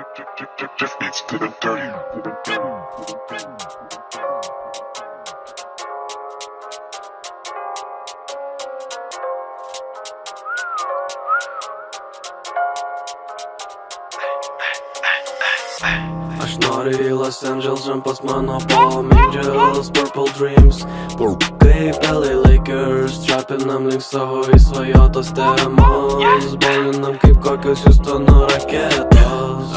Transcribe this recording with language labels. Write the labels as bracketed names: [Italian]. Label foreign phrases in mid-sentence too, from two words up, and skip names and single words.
[English] Just beats to the dirty. [Lithuanian] Aš noriu į Los Angeles, pas mano Palm Angels, Purple Dreams kaip LA Lakers, trapinam link savo įsvajotos temos, bolinam kaip kokios Houstono raketos.